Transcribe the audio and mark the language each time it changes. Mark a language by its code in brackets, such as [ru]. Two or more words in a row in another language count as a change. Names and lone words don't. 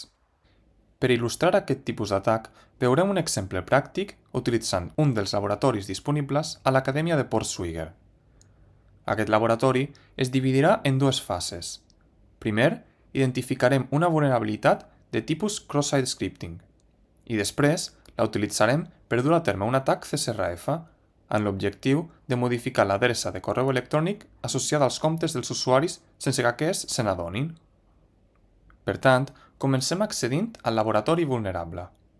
[ca] Per il·lustrar aquest tipus d'atac, veurem un exemple pràctic utilitzant un dels laboratoris disponibles a l'Acadèmia de Portswigger. Aquest laboratori es dividirà en dues fases. Primer, identificarem una vulnerabilitat de tipus [en] cross-site scripting [ca] i després la utilitzarem per dur a terme un atac CSRF amb l'objectiu de modificar l'adreça de correu electrònic associada als comptes dels usuaris sense que aquests se n'adonin. Per tant, comencem accedint al laboratori vulnerable.